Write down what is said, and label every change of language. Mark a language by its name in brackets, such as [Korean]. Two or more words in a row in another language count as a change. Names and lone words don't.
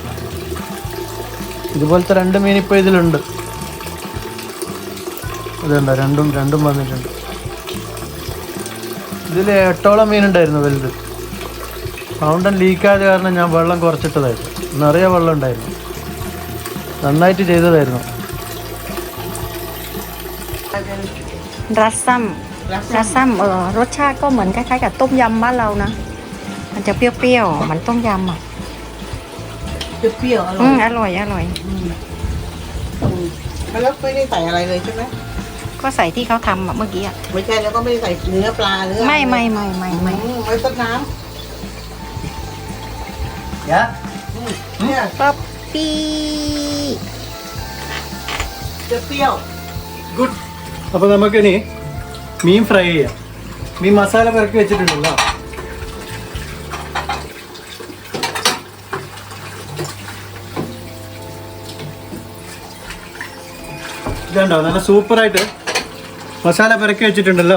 [Malayalam] ഇതുപോലത്തെ 2 മീൻ ഇപ്പോൾ ഇതിലുണ്ട്. അതുണ്ട്, രണ്ടും വന്നിട്ടുണ്ട്. ഇതിൽ 8ഓളം മീനുണ്ടായിരുന്നു വലുത്. ഫൗണ്ടൻ ലീക്കായത് കാരണം ഞാൻ വെള്ളം കുറച്ചിട്ടതായിരുന്നു. നിറയെ വെള്ളം ഉണ്ടായിരുന്നു. നന്നായിട്ട് ചെയ്തതായിരുന്നു. [Thai] Rasam รสชาติก็เหมือนคล้ายๆกับต้มยำบ้านเรานะ มันจะเปรี้ยวๆเหมือนต้มยำอ่ะ เปรี้ยวๆอร่อย อร่อย แล้วไม่ได้ใส่อะไรเลยใช่ไหม ก็ใส่ที่เขาทำอ่ะเมื่อกี้อ่ะ ไม่ใช่แล้วก็ไม่ได้ใส่เนื้อปลาเนื้อ ไม่ ไว้ต้นน้ Yeah. ำเนี่ย ป๊อปปี้ จะเปรี้ยว [Malayalam] ഗുഡ്. അപ്പോൾ നമുക്കിനി മീൻ ഫ്രൈ ചെയ്യാം. മീൻ മസാല പുരട്ടി വെച്ചിട്ടുണ്ടല്ലോ. ഇതുണ്ടോ, നല്ല സൂപ്പറായിട്ട് മസാല പുരട്ടി വെച്ചിട്ടുണ്ടല്ലോ.